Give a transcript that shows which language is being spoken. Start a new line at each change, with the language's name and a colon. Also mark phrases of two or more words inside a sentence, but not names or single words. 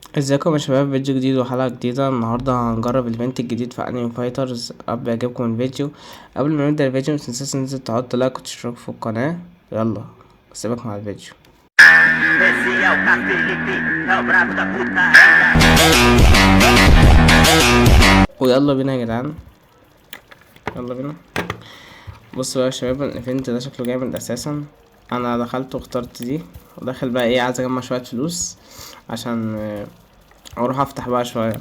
Arabic: ازيكم يا شباب، فيديو جديد وحلقة جديدة. النهاردة هنجرب الايفنت الجديد في انمي فايترز. اب يعجبكم الفيديو. قبل ما نبدأ الفيديو متنساش تنزل تحط لايك وتشترك في القناة. يلا سيبك مع الفيديو.
Portuguese: Esse é o Felipe, é o brabo da putaria.
Arabic: ويلا بينا يا جدعان، يلا بينا. بصوا بقى يا شباب، الايفنت ده شكله جامد اساسا. انا دخلت واخترت دي، وداخل بقى ايه، عايز اجمع شوية فلوس عشان اروح افتح بقى شوية.